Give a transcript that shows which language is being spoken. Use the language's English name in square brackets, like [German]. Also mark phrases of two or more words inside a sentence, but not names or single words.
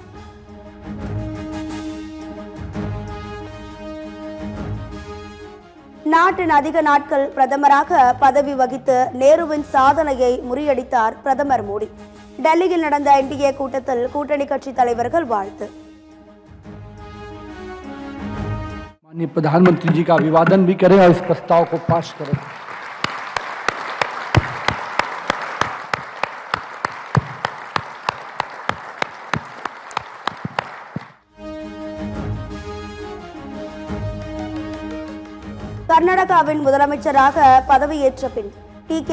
[Tamil] நாட்டின் அதிக நாட்கள் பிரதமராக பதவி வகித்து நேருவின் சாதனையை முறியடித்தார் பிரதமர் மோடி. டெல்லியில் நடந்த என்டிஏ கூட்டத்தில் கூட்டணி கட்சி தலைவர்கள் வாழ்த்து. [Hindi] माननीय प्रधानमंत्री जी का अभिवादन भी करें और इस प्रस्ताव को पास करें। [Tamil] கர்நாடகாவின் முதலமைச்சராக பதவியேற்ற பின் டி.கே.